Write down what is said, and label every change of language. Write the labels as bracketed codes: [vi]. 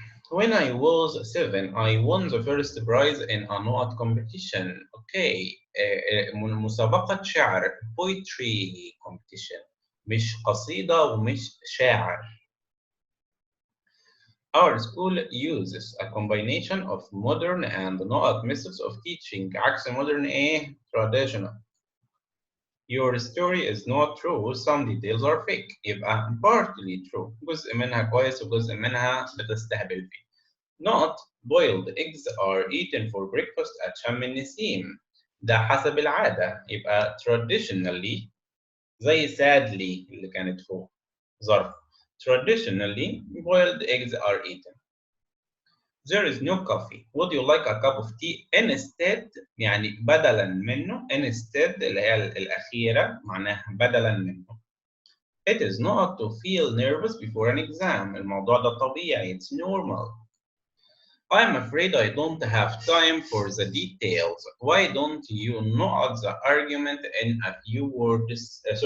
[en] When I was 7, I won the first prize in a نقط competition. Okay. [ar] مسابقة شعر [en] poetry competition، [ar] مش قصيدة ومش شاعر. [en] Our school uses a combination of modern and نقط methods of teaching. [ar] عكس [en] modern [ar] إيه؟ [en] traditional. Your story is not true. Some details are fake. [ar] يبقى [en] partly true. [ar] جزء منها كويس وجزء منها بتستهبل فيه. [en] Not boiled eggs are eaten for breakfast at شم النسيم. [ar] ده حسب العادة. يبقى [en] traditionally [ar] زي [en] sadly [ar] اللي كانت فوق ظرف. [en] Traditionally boiled eggs are eaten. There is no coffee. Would you like a cup of tea instead؟ [ar] يعني بدلاً منه. [en] instead [ar] اللي هي الأخيرة معناها بدلاً منه. [en] It is not to feel nervous before an exam. [ar] الموضوع ده طبيعي. [en] It's normal. I'm afraid I don't have time for the details. Why don't you note the argument in a few words?